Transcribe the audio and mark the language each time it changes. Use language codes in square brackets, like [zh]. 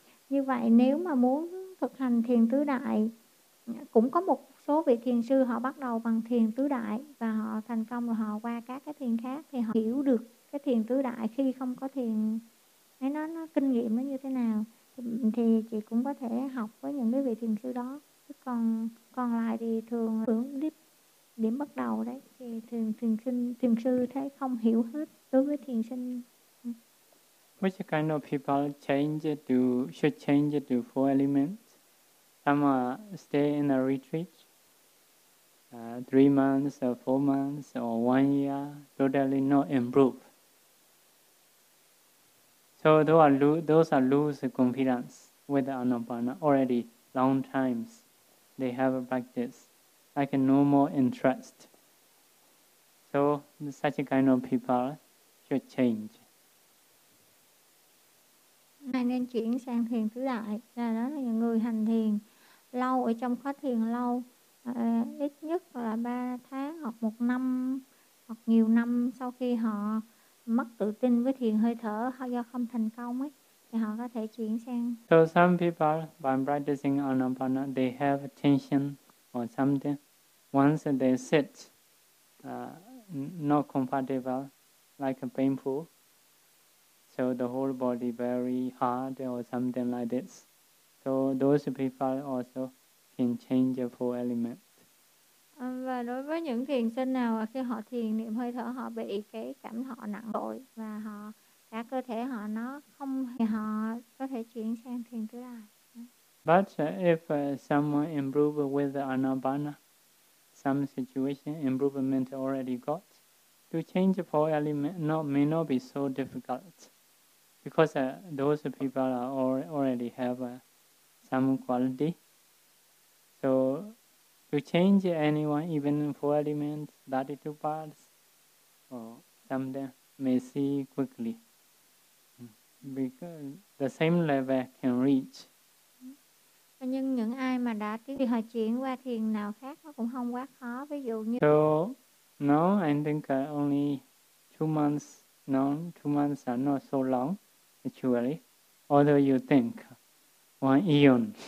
[vi] Như vậy nếu mà muốn thực hành thiền tứ đại, cũng có một số vị thiền sư họ bắt đầu bằng thiền tứ đại và họ thành công rồi họ qua các cái thiền khác, thì họ hiểu được cái thiền tứ đại khi không có thiền ấy, nó kinh nghiệm nó như thế nào, thì chị cũng có thể học với những cái vị thiền sư đó. Còn lại thì thường hướng điểm bắt đầu đấy, thì thường thiền sư thấy không hiểu hết đối với thiền sinh. [en] Which kind of people change to should change to four elements? Some stay in a retreat 3 months or 4 months or 1 year, totally not improve. So those are lose confidence with the Anapana already long times they have a practice, like no more interest. So such kind of people should change. [vi] Này nên chuyển sang thiền tứ đại, là đó là những người hành thiền lâu ở trong khóa thiền lâu, ít nhất là 3 tháng hoặc 1 năm hoặc nhiều năm sau khi họ mất tự tin với thiền hơi thở do không thành công ấy, thì họ có thể chuyển sang. [en] So some people by practicing Anapana they have tension or something, once they sit not comfortable, like painful. So the whole body very hard or something like this. So those people also can change the four elements. [vi] Và đối với những thiền sinh nào khi họ thiền niệm hơi thở họ bị cái cảm thọ nặng đội và họ cả cơ thể họ nó không, thì họ có thể chuyển sang thiền tứ đại. [en] But if someone improve with the Anapana, some situation improvement already got, to change the four elements may not be so difficult. Because those people already have some quality. So to change anyone, even four elements, 32 parts, or something, may see quickly. Because the same level can reach. [vi] Nhưng những ai mà đã tiến thì họ chuyển qua thiền nào khác nó cũng không quá khó. Ví dụ như... [en] So now I think only 2 months, no, 2 months are not so long. Actually, although you think one eon.